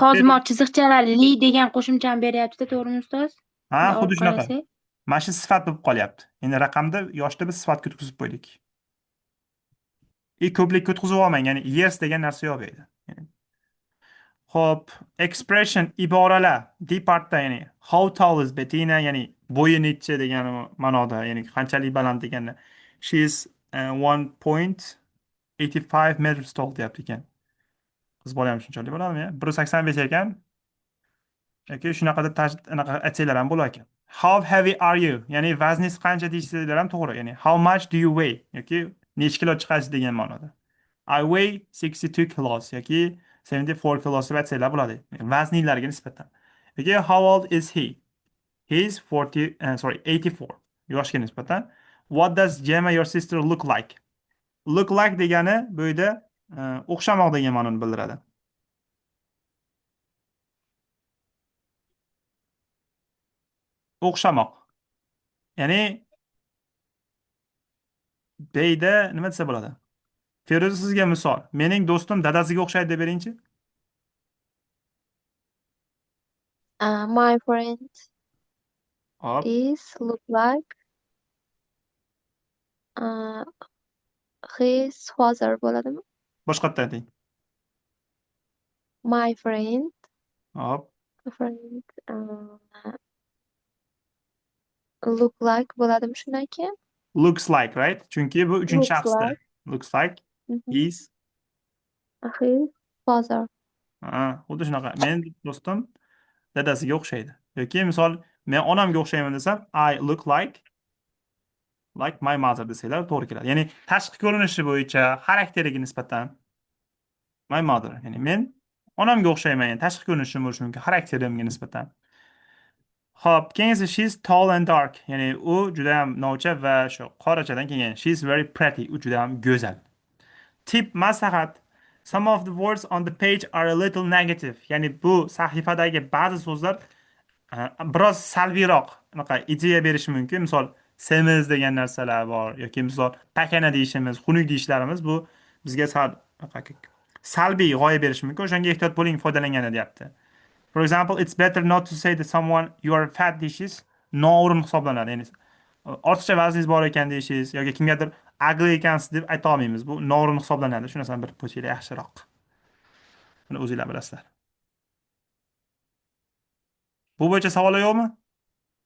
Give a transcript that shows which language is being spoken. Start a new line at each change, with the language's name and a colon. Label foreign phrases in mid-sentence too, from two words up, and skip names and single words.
Uzbek: Hozir chiziqchalar li degan qo'shimchani beryapti-da, to'g'rimi ustoz? ha, Olib xuddi shunaqa. qarasak. Mana shu sifat bo'lib qolyapti. Endi raqamda yoshda biz sifat o'tkazib qo'ydik. Ko'plik o'tkazib olmang, ya'ni years degan narsa yo'q bu yerda. Xo'p, expression iboralar departda, ya'ni
English: how tall is Bettina,
Uzbek: ya'ni bo'yi necha degan ma'noda, ya'ni qanchalik baland deganda.
English: She is 1.85 meters tall
Uzbek: deyapti ekan. Qiz bola ham shunchalik bo'ladimi? 1.85 ekan. Yoki shunaqa deb aytsanglar ham bo'lar ekan.
English: How heavy are you?
Uzbek: Ya'ni vazningiz qancha deysizlar ham to'g'ri.
English: Ya'ni how much do you weigh?
Uzbek: Yoki necha kilo chiqasiz degan ma'noda.
English: I weigh 62 kilos
Uzbek: yoki
English: 74 kilos
Uzbek: deb aytsanglar bo'ladi. Vazninglarga nisbatan.
English: Yoki how old is he? He is 84.
Uzbek: Yoshga nisbatan.
English: What does Gemma your sister look like? Look like
Uzbek: degani bu yerda o'xshamoq degan ma'noni bildiradi. O'xshamoq. Ya'ni Beyda nima desa bo'ladi? Feruza sizga misol. Mening do'stim dadasiga o'xshaydi deb beringchi.
English: My friend
Uzbek: Hop,
English: is look like uh, his father bo'ladimi?
Uzbek: boshqatdan ayting.
English: My friend,
Uzbek: Hop,
English: friend look like
Uzbek: bo'ladimi shundan keyin?
English: looks like, right?
Uzbek: Chunki bu uchinchi
English: Looks
Uzbek: shaxsda.
English: like Looks like mhm, he's his father.
Uzbek: xuddi shunaqa. Mening do'stim dadasiga o'xshaydi. Yoki misol men onamga o'xshayman desam,
English: I look like my mother
Uzbek: desanglar to'g'ri keladi. Ya'ni tashqi ko'rinishi bo'yicha xarakteriga nisbatan
English: my mother.
Uzbek: Ya'ni men onamga o'xshayman. Yani tashqi ko'rinishim bo'lishi mumkin xarakterimga nisbatan. Hop, keyingisi
English: she's tall and dark.
Uzbek: Ya'ni u juda ham novcha va shu qorachadan kelgan.
English: She's very pretty.
Uzbek: U juda ham go'zal. Tip maslahat.
English: Some of the words on the page are a little negative.
Uzbek: Ya'ni bu sahifadagi ba'zi so'zlar biroz salbiyroq anaqa ideya berishi mumkin. Misol semiz degan narsalar bor yoki misol pakana deyishimiz, xunuk deyishlarimiz bu bizga salbiy g'oya berishi mumkin. O'shanga ehtiyot bo'ling foydalangan deyapti.
English: For example, it's better not to say to someone you are fat
Uzbek: deyishingiz noo'rin hisoblanadi. Ya'ni ortiqcha vazningiz bor ekan deyishingiz yoki kimgadir ugly ekansiz deb ayta olmaymiz. Bu noo'rin hisoblanadi. Shu narsani bilib qo'yinglar yaxshiroq. Buni o'zinglar bilasizlar. Bu bo'yicha savollar yo'qmi?